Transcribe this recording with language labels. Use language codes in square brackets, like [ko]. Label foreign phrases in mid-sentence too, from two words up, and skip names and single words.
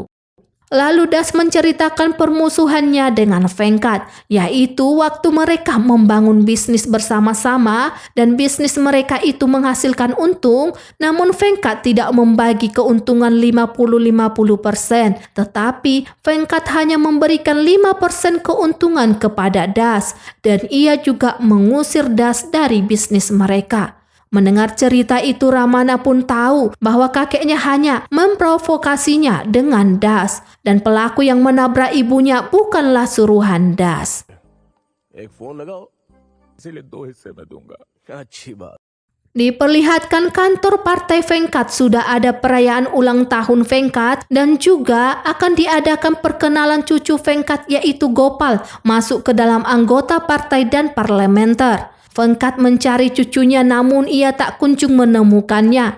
[id] Lalu Das menceritakan permusuhannya dengan Venkat, yaitu waktu mereka membangun bisnis bersama-sama dan bisnis mereka itu menghasilkan untung, namun Venkat tidak membagi keuntungan 50-50%, tetapi Venkat hanya memberikan 5% keuntungan kepada Das dan ia juga mengusir Das dari bisnis mereka. Mendengar cerita itu Ramana pun tahu bahwa kakeknya hanya memprovokasinya dengan Das dan pelaku yang menabrak ibunya bukanlah suruhan Das. [hi] एक फोन लगाओ इसीलिए 2 हिस्से में दूंगा अच्छी बात [id] Diperlihatkan kantor partai Venkat sudah ada perayaan ulang tahun Venkat dan juga akan diadakan perkenalan cucu Venkat yaitu Gopal masuk ke dalam anggota partai dan parlementer. Venkat mencari cucunya namun ia tak kunjung menemukannya.